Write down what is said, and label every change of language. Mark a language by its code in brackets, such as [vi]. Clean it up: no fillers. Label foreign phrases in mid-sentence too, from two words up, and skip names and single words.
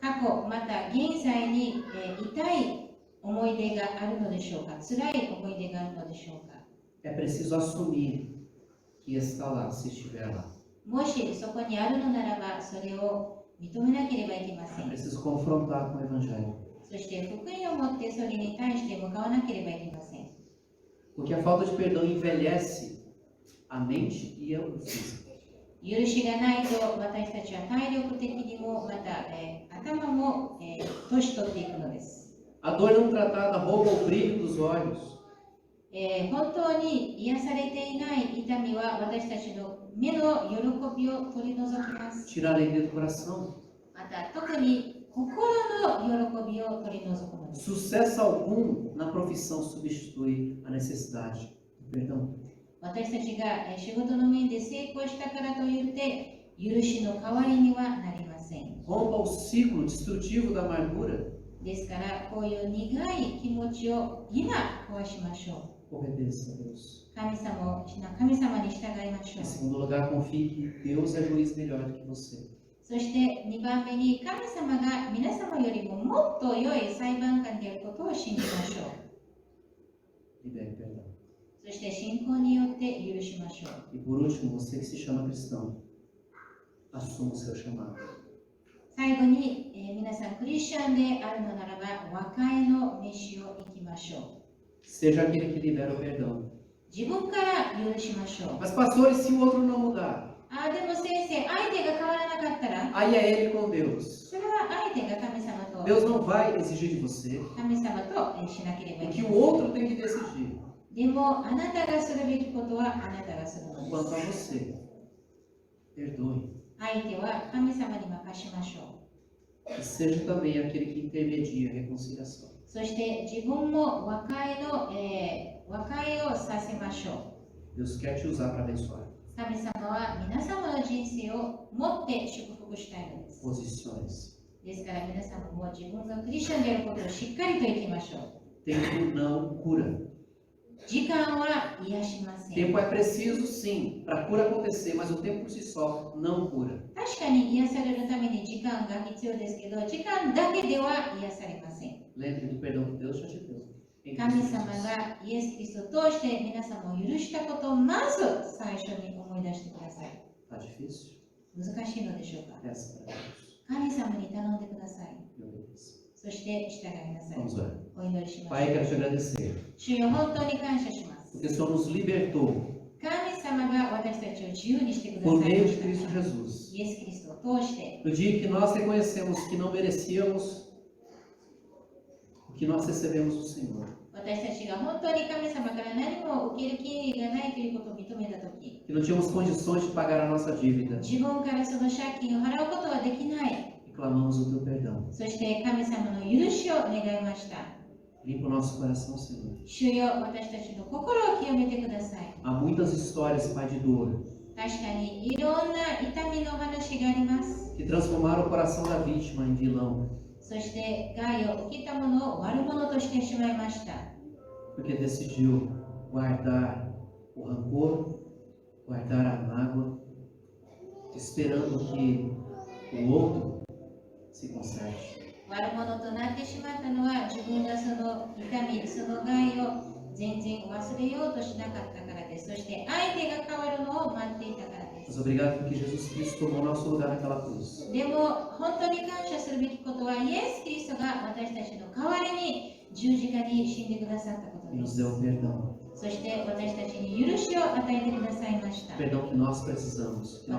[ja] 過去また現在に痛い思い出があるのでしょうか、辛い思い出があるのでしょうか。 [pt] É preciso assumir que está lá, se estiver lá. [ja] もしそこにあるのならば、それを認めなければいけませ [pt] É [ja] ん。 [pt] preciso confrontar com o Evangelho. [ja] そして福音を持ってそれに対して向かわなければいけません。 [pt] Porque a falta de perdão envelhece a mente e o físico. [ja] 許しがないと私たちは体力的にもまた、頭も、年取っていくのです。 [pt] A dor não tratada rouba o brilho dos olhos. [ja] 本当に癒されていない痛みは私たちの目の喜びを取り除きます。 [pt] Tira a alegria do coração. [ja] また特に心の喜びを取り除くのです。 [pt] Sucesso algum na profissão substitui a necessidade do perdão. [ja] 私たちが仕事の面で成功したからといって許しの代わりにはなりません。 [pt] Rompa o ciclo destrutivo da amargura. [ja] ですからこういう苦い気持ちを今壊しましょう。 [pt] Obedeça a Deus. [ja] 神様に従いましょ [pt] Em [ja] う。 [pt] segundo lugar, confie que Deus é juiz melhor do que você. [ja] そして2番目に神様が皆様よりももっと良い裁判官であることを信じましょう。 [pt] Libere perdão. [ja] そして信仰によって許しましょう。 [pt] E por último, você que se chama cristão, assuma o seu chamado. [ja] 最後に、皆さんクリスチャンであるのならば和解の召しを行きましょう。 [pt] Seja aquele que libera o perdão. [ja] 自分から許しましょう。 [pt] Mas pastor, e se o outro não mudar? [ja] でも先生、相手が変わらなかったら [pt] Aí é ele com Deus. [ja] それは相手が神様と [pt] Deus não vai exigir de você [ja] 神様としなければい [pt] o [ja] け [pt] que [ja] ない。 [pt] o outro tem que decidir [ja] でもあなたがするべきことはあなたがするの [pt] quanto [ja] で [pt] a [ja] す。 [pt] você. Perdoe. [ja] 相手は神様に任しましょ [pt] E seja também aquele que intermedia a reconciliação. [ja] う。そして自分も和解をさせましょ [pt] Deus quer te usar para abençoar. [ja] う。神様は皆様の人生を持って祝福したいのです。 [pt] Posições. [ja] ですから皆様も自分がクリスチャンであることをしっかりと生きましょう。 [pt] Tempo não cura. [ja] 時間は癒しません。 [pt] Tempo é preciso, sim, para a cura acontecer, mas o tempo por si só não cura. [ja] 確かに癒されるために時間が必要ですけど、時間だけでは癒されません。 [pt] Lembre do perdão que Deus já te deu. Em [ja] 神 [pt] Cristo [ja] 様 [pt] Jesus. [ja] がイエス・キリストを通して皆様を許したことをまず最初に思い出してください。 [pt] Tá difícil? [ja] 難しいのでしょうか。 [pt] Peça para Deus [ja] 神様に頼んでください。 [pt] e obedeça. [ja] そして従いなさい。 [pt] Vamos orar. [ja] お祈りしま [pt] Pai, [ja] しょ [pt] quero [ja] う。 [pt] te agradecer, [ja] 主よ、本当に感謝します。 [pt] porque o Senhor nos libertou [ja] 神様が私たちを自由にしてくだ [pt] por [ja] さい [pt] meio [ja] ま [pt] de [ja] した。 [pt] Cristo Jesus. [ja] イエス・キリストを通して、 [pt] No dia que nós reconhecemos que não merecíamos o que nós recebemos do Senhor, [ja] 私たちが本当に神様から何も受ける権利がないということを認めたとき、 [pt] que não tínhamos condições de pagar a nossa dívida, [ja] 自分からその借金を払うことはできない。 [pt] e clamamos o teu perdão. [ja] そして神様の許しを願いました。 [pt] Limpa o nosso coração, Senhor. [ja] 主よ、私たちの心を清めてください。 [pt] Há muitas histórias, Pai, de dor, [ja] 確かにいろんな痛みの話があります。 [pt] que transformaram o coração da vítima em vilão, [ja] そして害を受けたものを悪者としてしまいました。 [pt] porque decidiu guardar o rancor, guardar a mágoa, esperando que o outro se conserte. [ja] 悪者となってしまったのは自分がその痛み、その害を全然忘れようとしなかったからです。そして相手が変わるのを待っていたからで [pt] Mas [ja] す。 [pt] obrigado porque Jesus Cristo tomou nosso lugar naquela cruz. [ja] でも本当に感謝するべきことはイエス・キリストが私たちの代わりに十字架に死んでくださったこと [pt] E [ja] で [pt] nos [ja] す。 [pt] deu o perdão. [ja] そして私たちに許しを与えてくださいました。 [pt] Perdão que nós precisamos, que nós